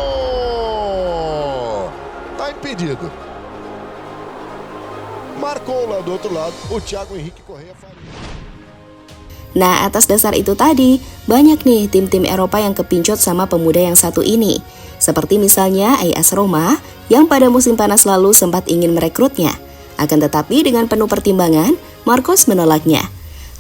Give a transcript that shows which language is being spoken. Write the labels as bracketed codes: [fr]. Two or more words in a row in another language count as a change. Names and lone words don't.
[pt] Tá impedido. Marcou lá do outro lado o Thiago Henrique Correa Faria. [id] Nah, atas dasar itu tadi, banyak nih tim-tim Eropa yang kepincut sama pemuda yang satu ini. Seperti misalnya AS Roma yang pada musim panas lalu sempat ingin merekrutnya. Akan tetapi dengan penuh pertimbangan, Marcos menolaknya.